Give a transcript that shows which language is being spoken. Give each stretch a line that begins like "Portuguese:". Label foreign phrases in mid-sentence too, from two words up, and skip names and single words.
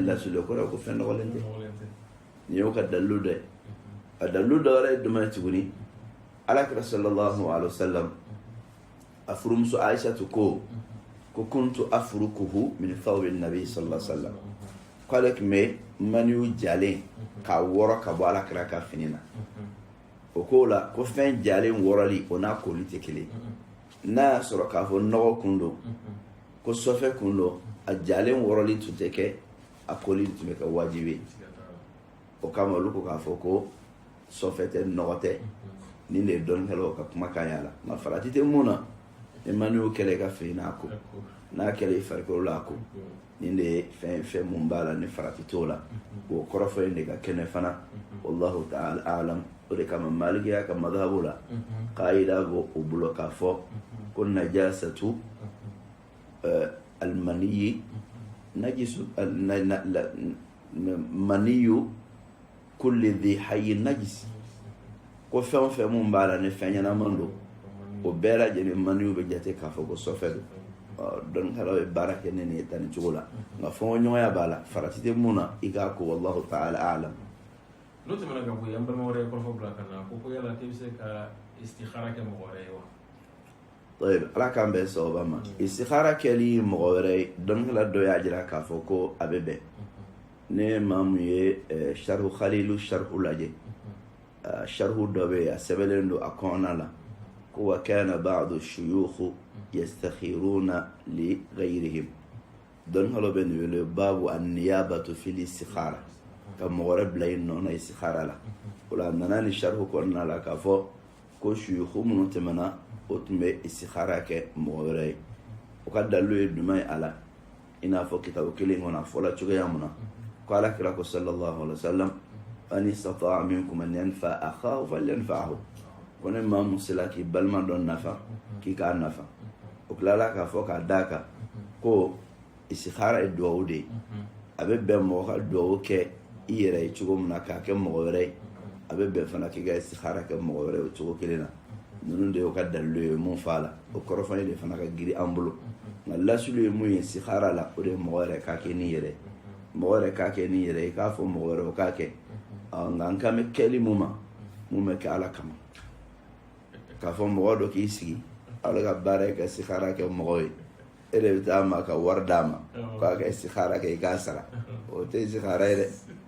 Bambara: lasulu ko ko fɛn nɔgɔlen tɛ ni y'o ka dalilu dɛ a dalilu dɔ wɛrɛ ye jumɛn ye tuguni alakira
Arabic: صلى الله عليه وسلم
Bambara: a furumuso aishatu ko
Arabic: كنت أفركه من ثوب النبي صلى الله عليه وسلم
Bambara: ko ale tun bɛ maniyu jalen k'a wɔrɔ ka bɔ alakira ka fini na o ko la ko fɛn jalen wɔrɔli o n'a koli tɛ kelen n'a y'a sɔrɔ k'a fɔ nɔgɔ kun don ko sɔfɛ kun don a jalen wɔrɔli tun tɛ kɛ a koli tun bɛ kɛ wajibi o kama olu ko k'a fɔ ko sɔfɛ tɛ nɔgɔ tɛ ni de ye dɔnnikɛlaw ka kumakan y'a la nka farati tɛ mun na ni maniyu kɛlɛ ka fini n'a ko n'a kɛlɛ i farikolo la a ko ni de ye fɛn mun b'a la ni farati t'o la o kɔrɔfɔ in de ka kɛnɛ fana
Arabic: والله تعالى أعلم
Bambara: o de kama malikiya ka madhabu la qaida b'o o bolo k'a fɔ ko najasatu
Arabic: المني نجس مني كل ذي حي نجس
Bambara: ko fɛn o fɛn mun b'a la ni fɛn ɲɛnaman don o bɛɛ lajɛlen maniyu bɛ jate k'a fɔ ko sɔfɛ don dɔnnikɛlaw ye baara kɛ ne ye tan ni cogo la nka fɔɲɔgɔnya b'a la farati tɛ mun na i k'a ko
Arabic: والله تعالى أعلم
Bambara: n'o tɛmɛna ka bɔ yen an balima wɛrɛ ye kɔrɔfɔ bila ka na ko yala k'i bɛ se ka istikhara kɛ mɔgɔ wɛrɛ ye wa طيب ala k'an bɛn sababa ma istikhara kɛli mɔgɔ wɛrɛ ye dɔnnikɛla dɔ y'a jira k'a fɔ ko a bɛ bɛn ne maa mun ye sharhu khalilu sharhu lajɛ sharhu dɔ bɛ yen a sɛbɛnlen don a kɔnɔna la ko
Arabic: وكان بعض الشيوخ يستخيرون لغيرهم
Bambara: dɔnnikɛlaw bɛ nin wele
Arabic: باب النيابة في الاستخارة
Bambara: ka mɔgɔ wɛrɛ bila yen nɔ na istikhara la o la a nana ni sharhu kɔnɔna la k'a fɔ ko shuyukh minnu tɛmɛna o tun bɛ istikhara kɛ mɔgɔ wɛrɛ ye o ka dalilu ye jumɛn ye a la i n'a fɔ kitabu kelen kɔnɔ a fɔla cogoya mun na ko alakira ko
Arabic: صلى الله عليه وسلم من استطاع منكم أن ينفع أخاه فلينفعه
Bambara: ko ne maa mun sela k'i balima dɔ nafa k'i k'a nafa o tilala k'a fɔ k'a d'a kan ko istikhara ye duwawu de ye a bɛ bɛn mɔgɔ ka duwawu kɛ i yɛrɛ ye cogo min na k'a kɛ mɔgɔ wɛrɛ ye a bɛ bɛn fana k'i ka istikhara kɛ mɔgɔ wɛrɛ ye o cogo kelen na ninnu de y'o ka dalilu ye mun f'a la o kɔrɔfɔ de fana ka giri an bolo nka lasulu ye mun ye istikhara la o de ye mɔgɔ yɛrɛ k'a kɛ ni yɛrɛ mɔgɔ yɛrɛ k'a kɛ ni yɛrɛ i k'a fɔ mɔgɔ wɛrɛ o k'a kɛ nka an kan bɛ kɛli mun ma mun bɛ kɛ ala kama k'a fɔ mɔgɔ dɔ k'i sigi ala ka baara ye ka istikhara kɛ mɔgɔ ye e de bɛ taa ma ka wari d'a ma k'a ka istikhara kɛ i k'a sara o tɛ istikhara ye dɛ